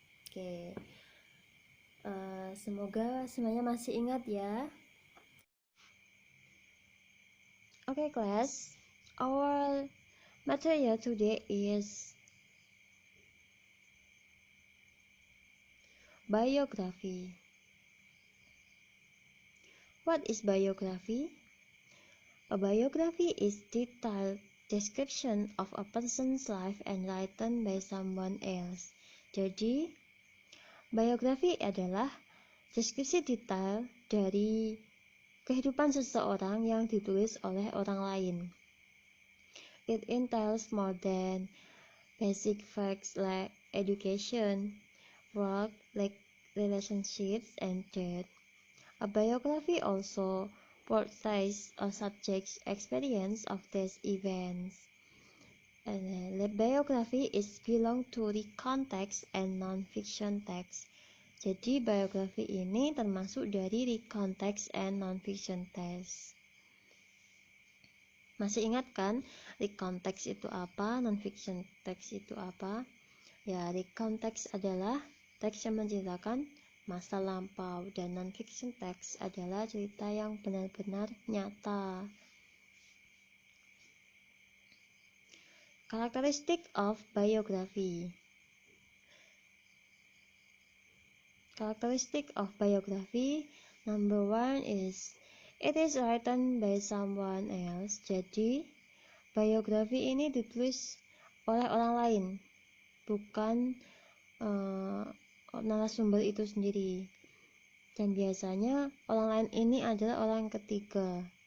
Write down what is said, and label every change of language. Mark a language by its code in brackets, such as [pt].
[id] Oke, semoga semuanya masih ingat ya. [en] Oke class, our material today is biography. What is biography? A biography is detailed description of a person's life and written by someone else. [id] Jadi, biografi adalah deskripsi detail dari kehidupan seseorang yang ditulis oleh orang lain. [en] It entails more than basic facts like education, work, like relationships, and death. A biography also portrays a subject's experience of these events. And the biography is belong to the context and non-fiction text. [id] Jadi biografi ini termasuk dari [en] the context and non-fiction text. [id] Masih ingat kan [en] the context [id] itu apa, [en] non-fiction text [id] itu apa? Ya, [en] the context [id] adalah teks yang menceritakan masa lampau, dan [en] non-fiction text [id] adalah cerita yang benar-benar nyata. [en] Characteristic of biography. Characteristic of biography, number 1 is it is written by someone else. [id] Jadi biografi ini ditulis oleh orang lain, bukan narasumber itu sendiri. Dan biasanya orang lain ini adalah orang ketiga.